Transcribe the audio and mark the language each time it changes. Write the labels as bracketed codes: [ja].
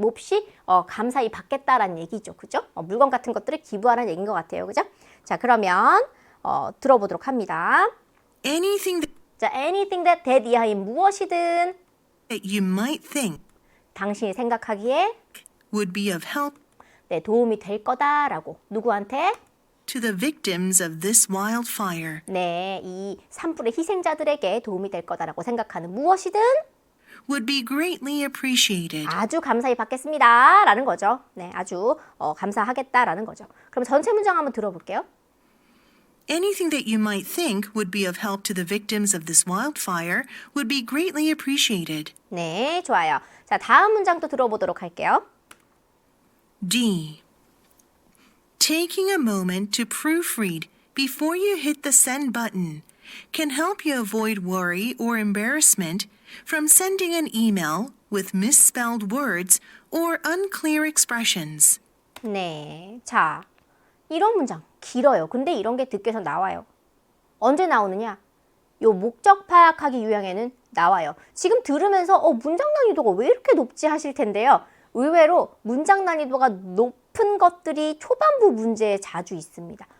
[ko] 몹시 감사히 받겠다라는 얘기죠. 그죠? 물건 같은 것들을 기부하라는 얘기인 것 같아요. 그죠? 자, 그러면 들어보도록 합니다. [en] Anything [ko] 자, [en] anything that [ko] 이하인 무엇이든 [en] that you might think [ko] 당신이 생각하기에 [en] would be of help [ko] 네, 도움이 될 거다라고 누구한테? [en] to the victims of this wildfire [ko] 네, 이 산불의 희생자들에게 도움이 될 거다라고 생각하는 무엇이든 [en] would be greatly appreciated. [ko] 아주 감사히 받겠습니다 라는 거죠. 네, 아주 감사하겠다라는 거죠. 그럼 전체 문장 한번 들어볼게요. [en] Anything that you might think would be of help to the victims of this wildfire would be greatly appreciated. [ko] 네, 좋아요. 자, 다음 문장도 들어보도록 할게요. [en] D. Taking a moment to proofread before you hit the send button can help you avoid worry or embarrassment from sending an email with misspelled words or unclear expressions. [ko] 네, 자, 이런 문장 길어요. 근데 이런 게 듣기에서 나와요. 언제 나오느냐? 요 목적 파악하기 유형에는 나와요. 지금 들으면서 문장 난이도가 왜 이렇게 높지 하실 텐데요. 의외로 문장 난이도가 높은 것들이 초반부 문제에 자주 있습니다.